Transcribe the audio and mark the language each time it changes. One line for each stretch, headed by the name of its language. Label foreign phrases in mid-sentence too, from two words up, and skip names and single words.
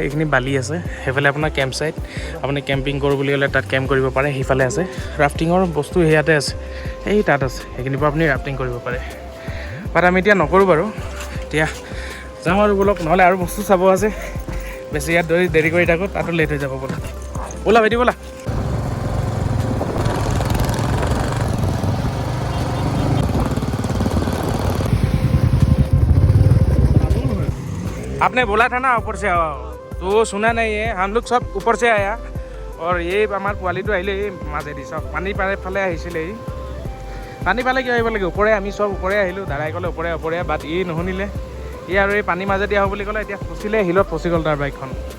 Assamese: এইখিনি বালি আছে, সেইফালে আপোনাৰ কেম্প চাইট, আপুনি কেম্পিং কৰোঁ বুলি ক'লে তাত কেম্প কৰিব পাৰে। সেইফালে আছে ৰাফটিঙৰ বস্তু, সেয়াতে আছে, এই তাত আছে, সেইখিনিৰ পৰা আপুনি ৰাফটিং কৰিব পাৰে। বাট আমি এতিয়া নকৰোঁ বাৰু, এতিয়া যাওঁ আৰু ব'লক, নহ'লে আৰু বস্তু চাব আছে। বেছি ইয়াত দেৰি কৰি থাকোঁ, তাতো লেট হৈ যাব। ব'লা ভাইটি ব'লা।
Hindi: आपने बोला था ना ऊपर से आओ, तो वो सुना नहीं है। हम लोग सब ऊपर से आया, और ये
Assamese: আমাৰ পোৱালিটো আহিলে এই মাজেদি চব পানী ফালে আহিছিলে। এই পানী ফালে কিয় আহিব লাগে, ওপৰে আমি চব ওপৰে আহিলোঁ। দাদাই ক'লে ওপৰে বাট ই নুশুনিলে। ই আৰু এই পানী মাজেদি আহোঁ বুলি ক'লে, এতিয়া ফচিলে, শিলত ফচি গ'ল তাৰ বাইকখন।